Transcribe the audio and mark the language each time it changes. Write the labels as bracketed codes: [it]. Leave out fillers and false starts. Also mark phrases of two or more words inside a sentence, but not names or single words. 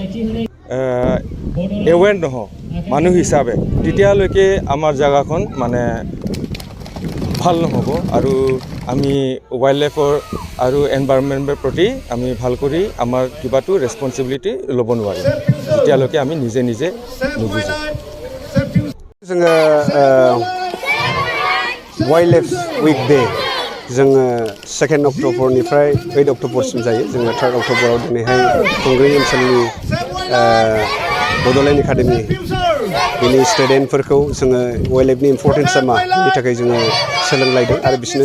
[as] এৱেৰ নহওঁ মানুহ হিচাপে তেতিয়ালৈকে আমাৰ জেগাখন মানে ভাল নহ'ব আৰু আমি [en] wild life [as] আৰু এনভাইৰনমেণ্টৰ প্ৰতি আমি ভাল কৰি আমাৰ কিবাটো ৰেছপন্সিবিলিটি ল'ব নোৱাৰিম যেতিয়ালৈকে আমি নিজে নুবুজোঁ [brx] जोङो [en] wild life week day [brx] जोङो 2 अक्ट'बरनिफ्राय 8 अक्ट'बरसिम जायो जोङो 3 अक्ट'बराव दिनैहाय खुंग्रिं ओनसोलनि बड'लेण्ड एकाडेमि बिनि स्टुडेन्टफोरखौ जोङो [en] wild life importance [brx] मा बेनि थाखाय जोङो सोलोंलायदों आरो बिसोरनो